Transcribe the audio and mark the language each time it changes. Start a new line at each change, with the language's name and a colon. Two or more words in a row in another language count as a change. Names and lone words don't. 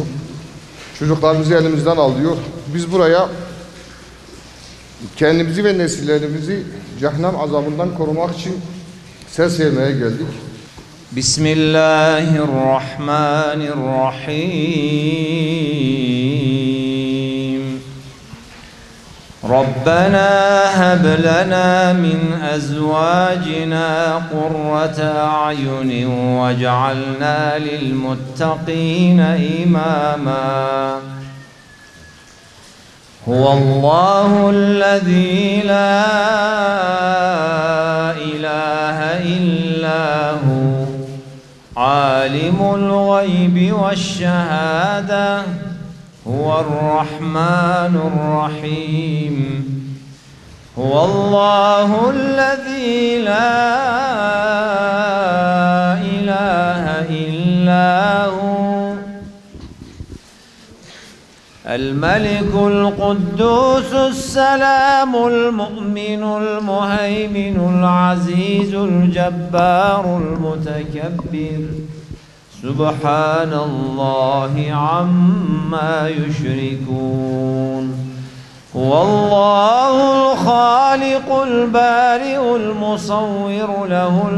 Turkish: Çocuklarımızı elimizden alıyor. Biz buraya kendimizi ve nesillerimizi cehennem azabından korumak için ses vermeye geldik.
Arabic: Bismillahirrahmanirrahim. ربنا هب لنا من أزواجنا قرة أعين واجعلنا للمتقين إماما. هو الله الذي لا إله إلا هو عالم الغيب والشهادة هو الرحمن الرحيم. هو الله الذي لا إله إلا هو الملك القدوس السلام المؤمن المهيمن العزيز الجبار المتكبر سبحان الله عما يشركون هو الله الخالق البارئ المصور له